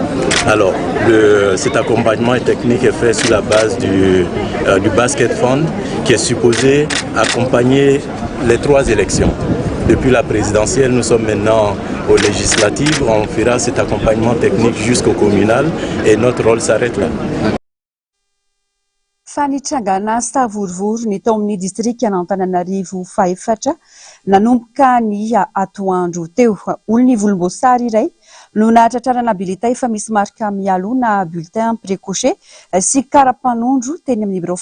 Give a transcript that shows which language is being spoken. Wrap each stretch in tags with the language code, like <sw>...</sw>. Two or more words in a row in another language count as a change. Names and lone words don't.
<fr>Alors, cet accompagnement technique est fait sur la base du Basket Fund qui est supposé accompagner les 3 élections. Depuis la présidentielle, nous sommes maintenant aux législatives. On fera cet accompagnement technique jusqu'au communal et notre rôle s'arrête là.</fr> <mg>Fanitrangana stavorovory ny tao amin'ny distrika Antananarivo fahefatra nanomboka ny atoandro teo olony volomboasary iray no nahatratrarana bileta efa misy marika mialo na</mg> <fr>bulletin précoché</fr> <mg>sy karapanondro teny amin'ny birao</mg>